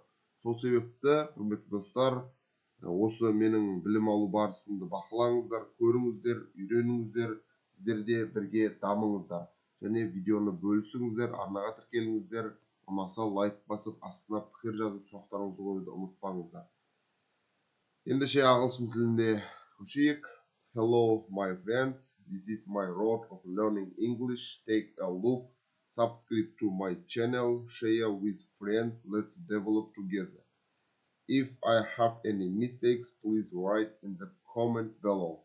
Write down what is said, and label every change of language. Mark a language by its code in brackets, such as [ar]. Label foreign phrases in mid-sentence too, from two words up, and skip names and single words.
[kk] Сол себепті, құрметті достар, осы менің білім алу барысымды бақылаңыздар, көріңіздер, үйреніңіздер, сіздер де бірге дамыңыздар. Және видеоны бөлісіңіздер, арнаға тіркеліңіздер. Ұнаса лайк басып, астына пікір жазып, сұрақтарыңызды қоюды ұмытпаңыздар. Ендеше ағылшын тілінде көшейік. [en] Hello, my friends. This is my road of learning English. Take a look. Subscribe to my channel. Share with friends. Let's develop together. If I have any mistakes, please write in the comment below.